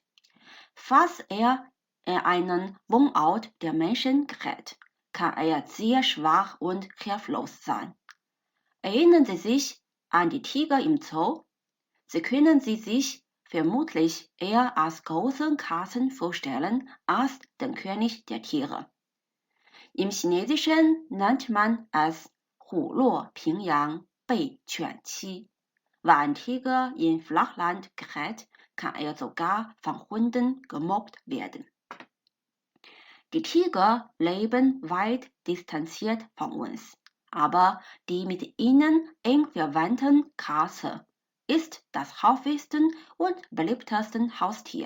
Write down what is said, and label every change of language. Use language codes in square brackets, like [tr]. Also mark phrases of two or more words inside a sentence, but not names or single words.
[de] Falls er in einen Wohnort der Menschen gerät, kann er sehr schwach und hilflos sein. Erinnern Sie sich an die Tiger im Zoo? Sie können sie sich vermutlich eher als großen Katzen vorstellen als den König der Tiere. Im Chinesischen nennt man es [zh] 虎落平阳被犬欺. [de] Wenn ein Tiger in Flachland gerät, kann er sogar von Hunden gemobbt werden. Die Tiger leben weit distanziert von uns, aber die mit ihnen eng verwandten Katze ist das häufigste und beliebteste Haustier.